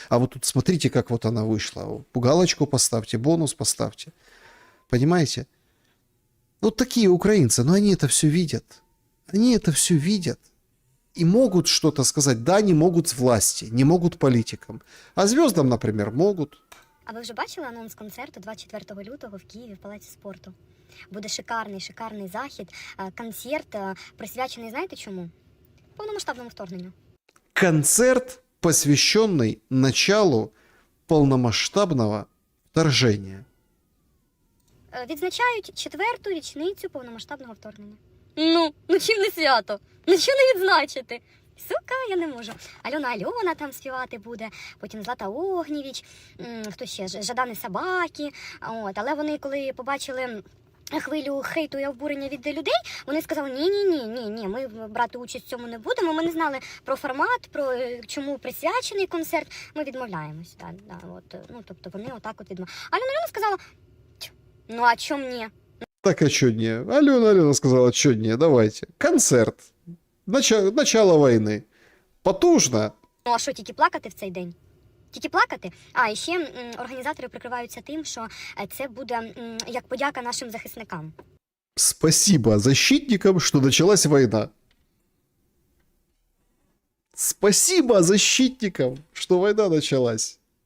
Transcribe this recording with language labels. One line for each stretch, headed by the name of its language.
Russian: А вот тут смотрите, как вот она вышла. Галочку поставьте, бонус поставьте. Понимаете? Вот такие украинцы, но они это все видят. Они это все видят. И могут что-то сказать. Да, не могут с власти, не могут политикам. А звездам, например, могут.
Ukrainian: А ви вже бачили анонс концерту 24 лютого в Києві в Палаці спорту? Буде шикарний захід, концерт, присвячений, знаєте чому? Повномасштабному вторгненню.
Russian: Концерт, посвященный началу полномасштабного вторжения.
Ukrainian: Відзначають 4-ту річницю повномасштабного вторгнення. Ну чим не свято? Ну що не відзначити? Сука, я не можу. Альона там співати буде, потім Злата Огнєвіч, хто ще, Жадани Собаки. От. Але вони, коли побачили хвилю хейту і обурення від людей, вони сказали, ні, ми брати участь в цьому не будемо, ми не знали про формат, про чому присвячений концерт, ми відмовляємось. Тобто вони отак от відмовляють. Альона сказала, ну а чому ні?
Russian: Так, а чё не? Алена сказала, чё не, давайте. Концерт. Начало войны. Потужно.
Ukrainian: Ну а що, тільки плакати в цей день? Тільки плакати? А, і ще організатори прикриваються тим, що це буде як подяка нашим захисникам.
Russian: Спасибо защитникам, что началась война. Спасибо защитникам, что война началась.